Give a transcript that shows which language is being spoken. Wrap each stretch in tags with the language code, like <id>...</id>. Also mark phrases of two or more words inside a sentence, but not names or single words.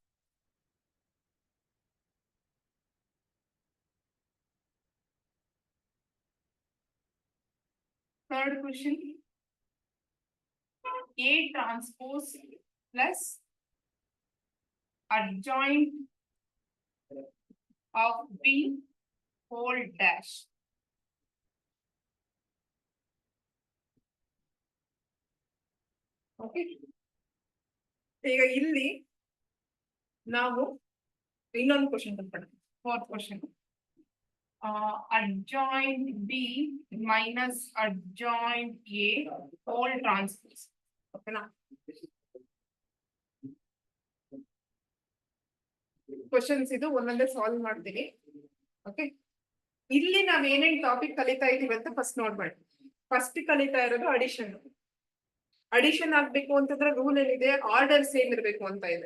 <en>Third question, A transpose plus adjoint of B whole dash.</en> <kn>Okay, ಈಗ ಇಲ್ಲಿ ನಾವು ಇನ್ನೊಂದು ಕ್ವಶನ್ ತಗೊಂಡು</kn> <en>fourth question, adjoint B minus adjoint A whole transpose.</en> <kn>ಓಕೆನಾ? ಕ್ವಶನ್ಸ್ ಇದು ಒಂದೊಂದೇ ಸಾಲ್ವ್ ಮಾಡ್ತೀನಿ. ಓಕೆ, ಇಲ್ಲಿ ನಾವ್ ಏನೇನ್ ಟಾಪಿಕ್ ಕಲಿತಾ ಇದೀವಿ ಅಂತ ಫಸ್ಟ್ ನೋಡ್ಬೇಡಿ. ಫಸ್ಟ್ ಕಲಿತಾ ಇರೋದು ಅಡಿಷನ್. ಅಡಿಷನ್ ಆಗ್ಬೇಕು ಅಂತಂದ್ರೆ ರೂಲ್ ಏನಿದೆ,</kn> <en>order same</en> <kn>ಇರ್ಬೇಕು ಅಂತ ಇದೆ.</kn>